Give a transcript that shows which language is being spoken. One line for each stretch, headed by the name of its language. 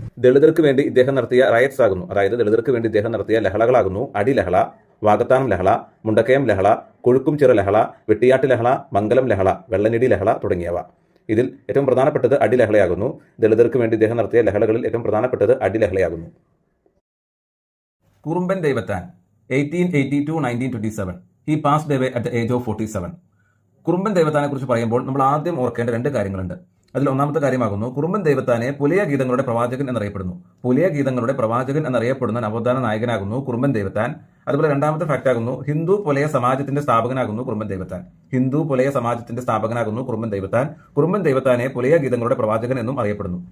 Malayalam: ദളിതർക്ക് വേണ്ടി ഇദ്ദേഹം നടത്തിയ റയറ്റ്സ് ആകുന്നു, അതായത് ദളിതർക്ക് വേണ്ടി ഇദ്ദേഹം നടത്തിയ ലഹളകളാകുന്നു അടിലഹള, വാകത്താനം ലഹള, മുണ്ടക്കയം ലഹള, കൊഴുക്കുംചിറ ലഹള, വെട്ടിയാട്ട് ലഹള, മംഗലം ലഹള, വെള്ളനിടി ലഹള തുടങ്ങിയവ. ഇതിൽ ഏറ്റവും പ്രധാനപ്പെട്ടത് അടിലഹളയാകുന്നു. ദളിതർക്ക് വേണ്ടി ഇദ്ദേഹം നടത്തിയ ലഹളകളിൽ ഏറ്റവും പ്രധാനപ്പെട്ടത് അടിലഹളയാകുന്നു. കുറുമ്പൻ Daivathan 1880 to 1927.
English: He passed away at the age of 47.
Malayalam: കുറുമ്പൻ ദൈവത്താനെ കുറിച്ച് പറയുമ്പോൾ നമ്മൾ ആദ്യം ഓർക്കേണ്ട രണ്ട് കാര്യങ്ങളുണ്ട്. അതിൽ ഒന്നാമത്തെ കാര്യമാകുന്നു കുറുമ്പൻ ദൈവത്താനെ പുലയ ഗീതങ്ങളുടെ പ്രവാചകൻ എന്നറിയപ്പെടുന്നു. പുലയ ഗീതങ്ങളുടെ പ്രവാചകൻ എന്നറിയപ്പെടുന്ന നവോത്ഥാന നായകനാകുന്നു കുറുമ്പൻ ദൈവത്താൻ. അതുപോലെ രണ്ടാമത്തെ ഫാക്ട് ആകുന്നു ഹിന്ദു പുലയ സമാജത്തിന്റെ സ്ഥാപകനാകുന്നു കുറുമ്പൻ ദൈവത്താൻ. ഹിന്ദു പുലയ സമാജത്തിന്റെ സ്ഥാപകനാകുന്നു കുറുമ്പൻ ദൈവത്താൻ. കുറുമ്പൻ ദൈവത്താനെ പുലയ ഗീതങ്ങളുടെ പ്രവാചകൻ എന്നും അറിയപ്പെടുന്നു.